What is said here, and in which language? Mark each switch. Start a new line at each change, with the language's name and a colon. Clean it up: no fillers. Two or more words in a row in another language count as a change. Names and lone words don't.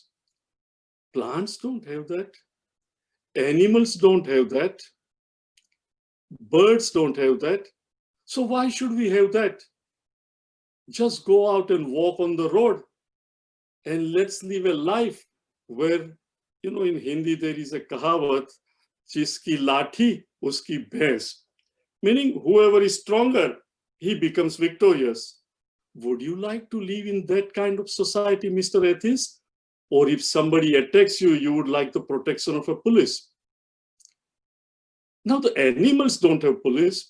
English: Plants don't have that. Animals don't have that. Birds don't have that. So why should we have that? Just go out and walk on the road and let's live a life where, in Hindi there is a kahavat,
Hindi: जिसकी लाठी, उसकी भैंस.
English: Meaning whoever is stronger, he becomes victorious. Would you like to live in that kind of society, Mr. Atheist? Or if somebody attacks you, you would like the protection of a police? Now the animals don't have police.